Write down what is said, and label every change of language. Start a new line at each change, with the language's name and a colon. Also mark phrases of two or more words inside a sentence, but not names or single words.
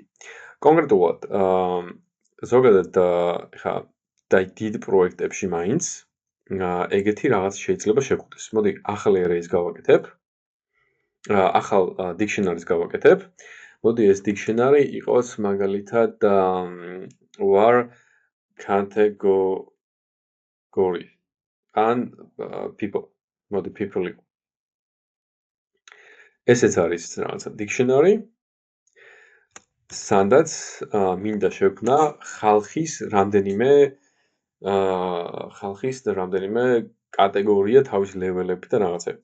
Georgian: კონკრეტულად, ზოგადად ხა და დიდ პროექტებში მაინც ეგეთი რაღაც შეიძლება შეგვხვდეს. მოდი ახალ arrays გავაკეთებ. ახალ dictionary-ს გავაკეთებ. მოდი ეს dictionary იყოს მაგალითად
English: war category and people.
Georgian: მოდი people იყო. ესეც არის რაღაცა dictionary. სანდაც მინდა შევქმნა ხალხის რამდენიმე კატეგორია თავის ლეველები და რაღაცები.